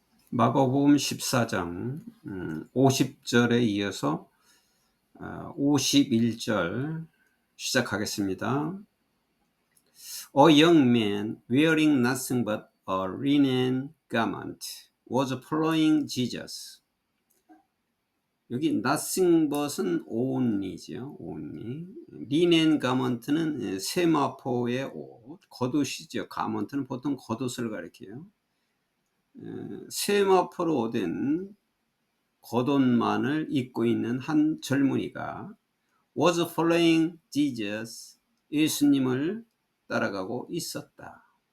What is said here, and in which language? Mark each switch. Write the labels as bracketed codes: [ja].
[ko] 마가복음 14장 50절에 이어서 51절 시작하겠습니다. [en] A young man wearing nothing but a linen garment was following Jesus. [ko] 여기 nothing but은 only죠. only. linen garment는 세마포의 옷, 겉옷이죠. garment는 보통 겉옷을 가리켜요. 세마포로 된 겉옷만을 입고 있는 한 젊은이가 [en] was following Jesus, [ko] 예수님을 따라가고 있었다.